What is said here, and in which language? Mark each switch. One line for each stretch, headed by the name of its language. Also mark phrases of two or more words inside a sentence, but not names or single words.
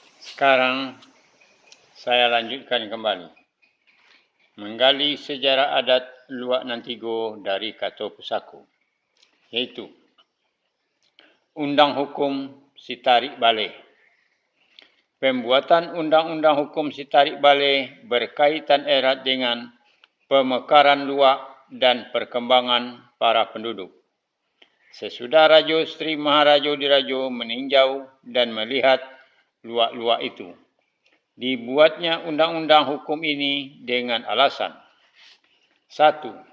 Indonesian: Sekarang saya lanjutkan kembali. Menggali sejarah adat Luak Nantigo dari Kato Pusako, iaitu Undang Hukum Sitarik Baleh. Pembuatan Undang-Undang Hukum Sitarik Baleh berkaitan erat dengan pemekaran luak dan perkembangan para penduduk. Sesudah Rajo Sri Maharajo Dirajo meninjau dan melihat luak-luak itu, dibuatnya undang-undang hukum ini dengan alasan: 1.